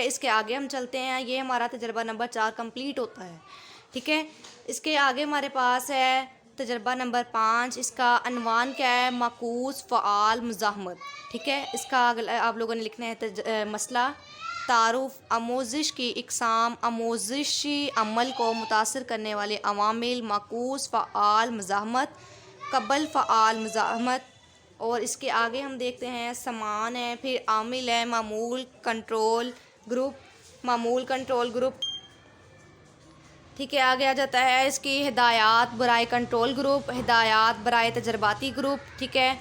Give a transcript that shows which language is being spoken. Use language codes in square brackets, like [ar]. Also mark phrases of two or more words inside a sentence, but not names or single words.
[ur] اس کے آگے ہم چلتے ہیں. یہ ہمارا تجربہ نمبر 4 کمپلیٹ ہوتا ہے، ٹھیک ہے. اس کے آگے ہمارے پاس ہے تجربہ نمبر 5. اس کا عنوان کیا ہے، معکوس فعال مزاحمت، ٹھیک ہے. اس کا آپ لوگوں نے لکھنا ہے مسئلہ، تعارف، آموزش کی اقسام، آموزشی عمل کو متاثر کرنے والے عوامل، معکوس فعال مزاحمت، قبل فعال مزاحمت. اور اس کے آگے ہم دیکھتے ہیں سامان ہے، پھر عامل ہے، معمول [en] control group, [ur] ٹھیک ہے. آگے آ جاتا ہے اس کی ہدایات برائے [en] control group, [ur] ہدایات برائے تجرباتی گروپ، ٹھیک ہے.